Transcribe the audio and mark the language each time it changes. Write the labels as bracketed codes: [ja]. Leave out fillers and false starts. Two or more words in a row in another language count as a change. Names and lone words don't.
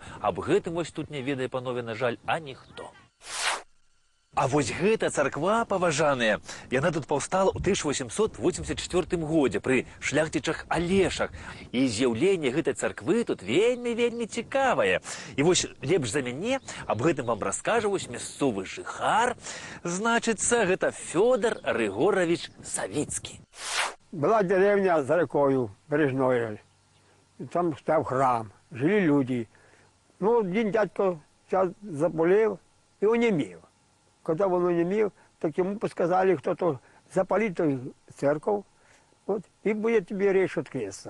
[be] Аб гэтым вось тут не ведае, панове, на жаль, ніхто. А вось гэта царква, паважаныя, яна тут паўстала ў 1884 годзе пры шляхцічах Алешах. І з'яўленне гэтай царквы тут вельмі цікавае. І вось лепш за мяне аб гэтым вам раскажа вось мясцовы жыхар. Значыцца, гэта Фёдор Рыгорович Савіцкі. [ru] Была деревня за рекою Бережное. Там стоял храм, жили люди. Ну, один дядько сейчас заболел и онемел. Когда он онемел, так ему подсказали кто-то запалить церковь, вот, и будет тебе речь открыться.